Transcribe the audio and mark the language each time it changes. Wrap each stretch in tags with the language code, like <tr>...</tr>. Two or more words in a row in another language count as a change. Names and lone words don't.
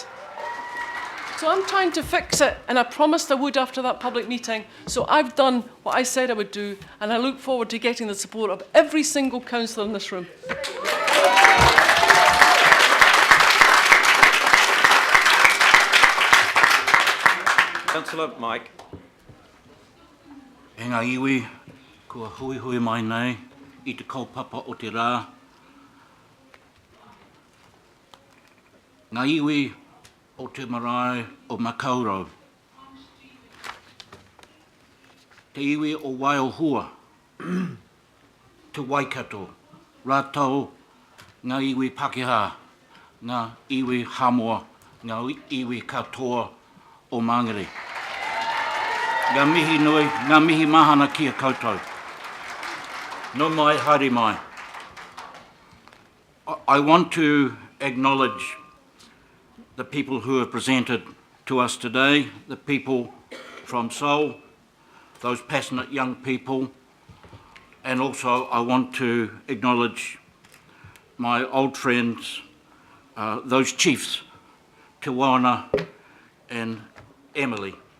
<en>So I'm trying to fix it, and I promised I would after that public meeting. So I've done what I said I would do, and I look forward to getting the support of every single councillor in this room. Councillor Mike.</en> <mi>E ngā iwi, kua hui hui mai nei, I te kaupapa o te rā. Ngā iwi o te marae o Makaurau. Te iwi o Waiohua, te Waikato, rātau, ngā iwi Pakeha, ngā iwi Hamoa, ngā iwi katoa o Mangere. Ngā mihi nui, ngā mihi mahana kia koutou. No mai, haere mai.</mi> <en>I want to acknowledge the people who have presented to us today, the people from Seoul, those passionate young people, and also I want to acknowledge my old friends, those chiefs, Te Waana and Emily.</en>